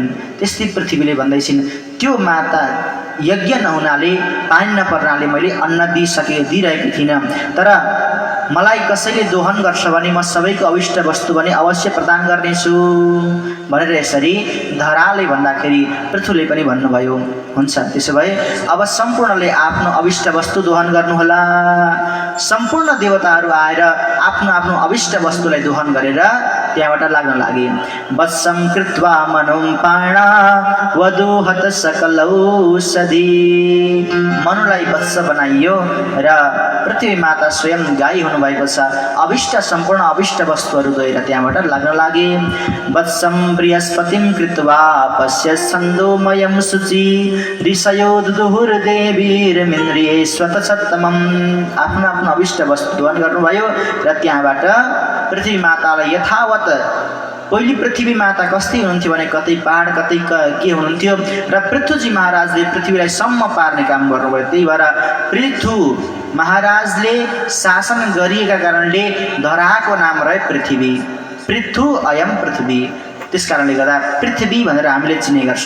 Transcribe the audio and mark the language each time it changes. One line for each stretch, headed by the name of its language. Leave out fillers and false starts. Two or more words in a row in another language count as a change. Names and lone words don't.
Nepali: त्यस्तै पृथ्वीले भन्दैछिन् त्यो माता यज्ञ नहुनाले, पानी नपर्नाले मैले अन्न दिइरहेकी थिइनँ, तर मलाई कसैले दोहन गर्छ भने म सबैको अविष्ट वस्तु भने अवश्य प्रदान गर्नेछु भनेर यसरी धराले भन्दाखेरि पृथुले पनि भन्नुभयो हुन्छ, त्यसो भए अब सम्पूर्णले आफ्नो अविष्ट वस्तु दोहन गर्नुहोला। सम्पूर्ण देवताहरू आएर आफ्नो आफ्नो अविष्ट वस्तुलाई दोहन गरेर त्यहाँबाट लाग्न लागे।
Sanskrit: वत्सं कृत्वा मनुं पाणा वदोहत सकलौषधि,
Nepali: मनुलाई वत्स बनाइयो र पृथ्वी माता स्वयं गाई हुनुभएको छ, अविष्ट सम्पूर्ण अविष्ट वस्तुहरू गएर त्यहाँबाट लाग्न लागे।
Sanskrit: वत्सं बृहस्पतिं कृत्वा पश्य छन्दोमयं शुचि ऋषयो दुहुर्देवीर्मिन्द्रिये स्वतछत्तमम्,
Nepali: आफ्नो आफ्नो अविष्ट वस्तु दोहन गर्नुभयो र त्यहाँबाट पृथ्वी मातालाई यथावत, पहिले पृथ्वी माता कस्तै हुनुहुन्थ्यो भने कतै पहाड कतै के हुनुहुन्थ्यो र पृथ्वीजी महाराजले पृथ्वीलाई सम्म पार्ने काम गर्नुभयो। त्यही भएर पृथु महाराजले शासन गरिएका कारणले धराको नाम रह्यो पृथ्वी,
Sanskrit: पृथु अयम पृथ्वी,
Nepali: त्यस कारणले गर्दा पृथ्वी भनेर हामीले चिन्ने गर्छौँ।